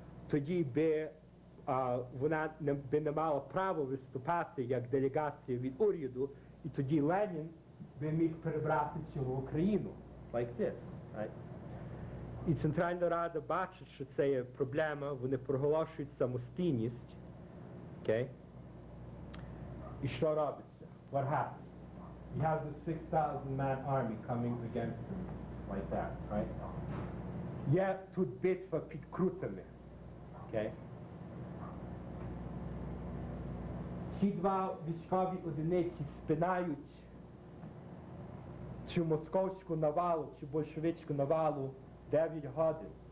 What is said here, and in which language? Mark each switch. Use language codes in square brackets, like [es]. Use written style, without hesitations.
[uk] тоді би вона не мала право виступати як делегація від уряду, і тоді Ленін би міг перебрати цілу Україну, [en] like this, right? [uk] І Центральна Рада бачить, що це є проблема, вони проголошують самостійність, okay? І що робиться? [en] What happens? You have the 6,000-man army coming against them, like that, right? [uk] Є тут битва під Крутами, okay? Ці два військові одиниці спинають цю московську навалу, цю большевицьку навалу 9 годин.